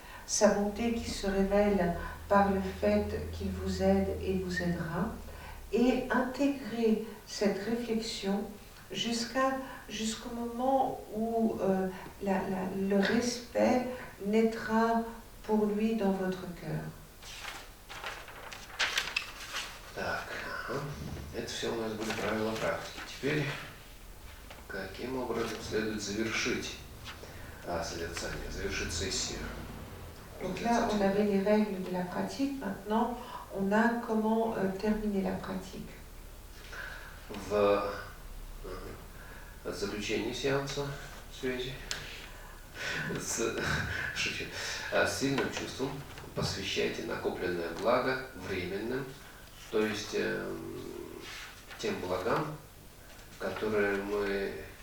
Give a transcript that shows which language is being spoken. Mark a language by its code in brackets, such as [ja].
[fr] sa bonté qui se révèle par le fait qu'il vous aide et vous aidera, et intégrer cette réflexion jusqu'au moment où le respect naîtra pour lui dans votre cœur. [ru] Так, ага. Это все у нас были правила практики. Теперь, каким образом следует завершить созерцание, завершить сессию? [fr] Donc là, on avait les règles de la pratique. Maintenant, on a comment terminer la pratique. [ru] В заключении сеанса связи с сильным чувством посвящайте накопленное благо временным, то есть тем благам, которые мы